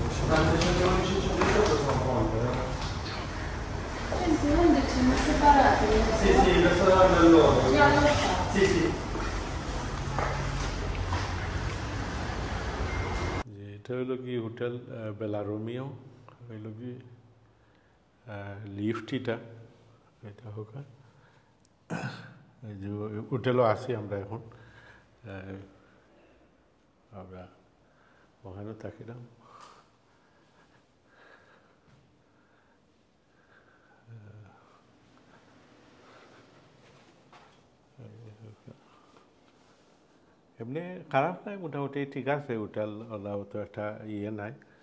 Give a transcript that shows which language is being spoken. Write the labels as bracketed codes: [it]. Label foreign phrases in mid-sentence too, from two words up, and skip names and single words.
[it] Senti, non siamo separati. Sì, questo è loro. Già lo so. Sì. [bn] এটা হলো কি হোটেল বেলারোমিও হইল কি লিফটিটা এটা হোক এই যে হোটেলও আছি আমরা এখন আমরা ওখানেও থাকিলাম এমনি খারাপ নাই মোটামুটি ঠিক আছে হোটেল ওলাও তো একটা ইয়ে নাই